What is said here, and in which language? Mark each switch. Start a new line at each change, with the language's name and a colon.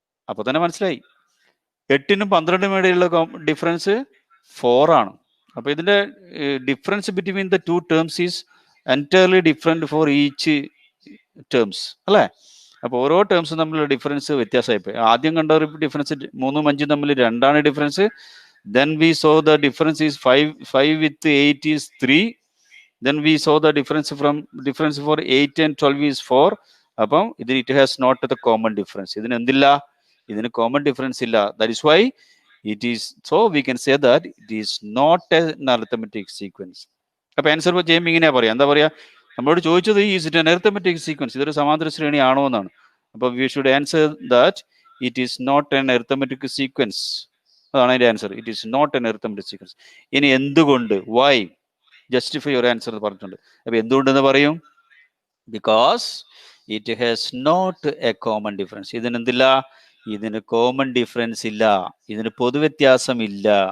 Malayalam: അപ്പോൾ തന്നെ മനസ്സിലായി 8-നും 12-നും ഇടയിലുള്ള ഡിഫറൻസ് 4 ആണ്. അപ്പോൾ ഇതിന്റെ
English: Difference between the two terms is entirely different for each terms അല്ലേ?
Malayalam: അപ്പോൾ ഓരോ ടേംസും തമ്മിലുള്ള ഡിഫറൻസ് വ്യത്യാസമായിപ്പോയി. ആദ്യം കണ്ട ഒരു ഡിഫറൻസ് 3-ഉം 5-ഉം തമ്മിൽ 2 ആണ് difference.
English: Then we saw the difference is 5 with 8 is 3. Then we saw the difference for 8 and 12 is 4.
Malayalam: അപ്പം ഇതിന്
English: it has not the common difference.
Malayalam: ഇതിന് എന്തില്ല? ഇതിന് common difference ഇല്ല.
English: That is why it is, so we can say that it is not an arithmetic sequence.
Malayalam: അപ്പോൾ answer ചെയ്യുമ്പോൾ ഇങ്ങനെയാ പറയാ, എന്താ പറയാ? നമ്മളോട് ചോദിച്ചത്
English: is it an arithmetic sequence,
Malayalam: ഇതൊരു സമാന്തര ശ്രേണി ആണോ എന്നാണ്.
English: അപ്പോൾ we should answer that it is not an arithmetic sequence.
Malayalam: അതാണ് അതിന്റെ answer.
English: It is not an arithmetic sequence.
Malayalam: ഇനി എന്തുകൊണ്ട്,
English: why, justify your answer
Malayalam: എന്ന് പറഞ്ഞിട്ടുണ്ട്. അപ്പൊ എന്തുകൊണ്ടെന്ന് പറയും?
English: Because it has not a common difference.
Malayalam: ഇതിന് എന്തില്ല? ഇതിന് കോമൺ ഡിഫറൻസ് ഇല്ല, ഇതിന് പൊതുവ്യത്യാസം ഇല്ല.